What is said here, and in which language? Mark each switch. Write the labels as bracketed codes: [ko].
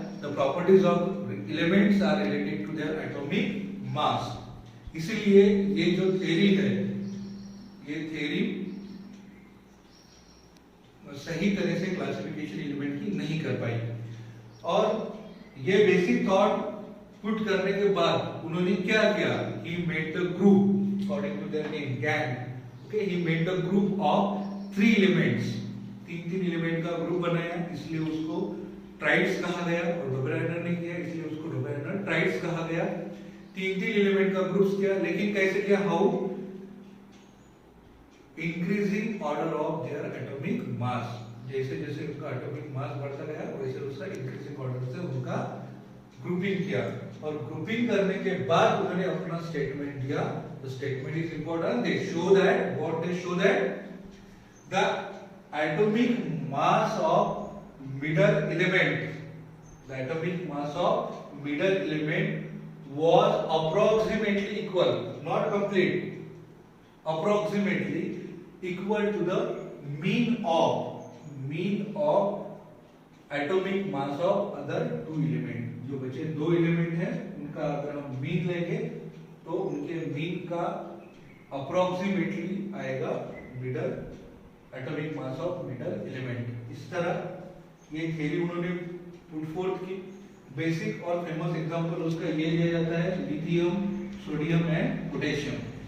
[en] The properties of elements are related to their atomic mass. [hi] इसीलिए ये जो theory है, ये थ्योरी सही तरह से क्लासिफिकेशन एलिमेंट की नहीं कर पाई। और ये बेसिक थॉट पुट करने के बाद उन्होंने क्या किया? [en] He made the group according to their name gang. Okay, he made the group of 3 elements. [hi] तीन एलिमेंट का ग्रुप बनाया, इसलिए उसको ट्राइड्स कहा गया। और डोबेराइनर ने किया, इसलिए उसको डोबेराइनर ट्राइड्स कहा गया। तीन एलिमेंट का ग्रुप्स किया, लेकिन कैसे किया? How? [en] Increasing order of their atomic mass. [hi] जैसे जैसे उनका एटॉमिक मास बढ़ता गया वैसे उसका इंक्रीजिंग ऑर्डर से उनका ग्रुपिंग किया। और ग्रुपिंग करने के बाद उन्होंने अपना स्टेटमेंट दिया। [en] The statement is important. They show that what they show that the atomic mass of middle element, the atomic mass of middle element was approximately equal, not complete, approximately equal to the mean of atomic mass of other 2 element. [hi] जो बचे 2 element हैं उनका अगर हम mean लेंगे तो उनके mean का अप्रोक्सीमेटली आएगा middle atomic mass of middle element. इस तरह ये थ्योरी उन्होंने पुट फोर्थ की। बेसिक और फेमस एग्जांपल उसका ये लिया जाता है लिथियम, सोडियम एंड पोटेशियम।